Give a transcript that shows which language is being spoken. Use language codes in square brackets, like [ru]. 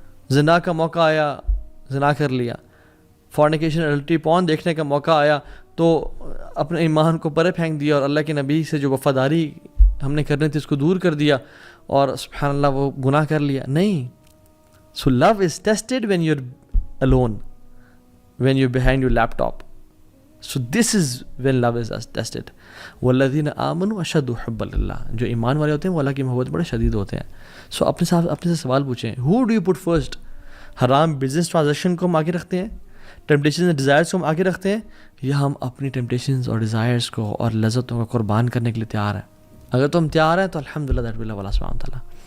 [ur] زنا کا موقع آیا, زنا کر لیا. [en] fornication الٹی پون [ur] دیکھنے کا موقع آیا تو اپنے ایمان کو پرے پھینک دیا اور اللہ کے نبی سے جو وفاداری ہم نے کرنی تھی اس کو دور کر دیا اور سبحان اللہ وہ گناہ کر لیا. نہیں. [en] So love is tested when you are alone, when you're behind your laptop. So this is when love is tested. [ar] والذین آمنوا اشد حبا للہ, [ur] جو ایمان والے ہوتے ہیں وہ اللہ کی محبت بڑے شدید ہوتے ہیں. سو اپنے سے سوال پوچھیں, [en] who do you put first? [ur] حرام بزنس ٹرانزیکشن کو ہم آگے رکھتے ہیں, ٹیمپٹیشنز اور ڈیزائرز کو ہم آگے رکھتے ہیں, یا ہم اپنی ٹیمپٹیشنز اور ڈیزائرز کو اور لذتوں کو قربان کرنے کے لیے تیار ہیں؟ اگر تم تیار ہیں تو الحمدللہ [en] that will love [ur] اللہ سبحانہ وتعالیٰ.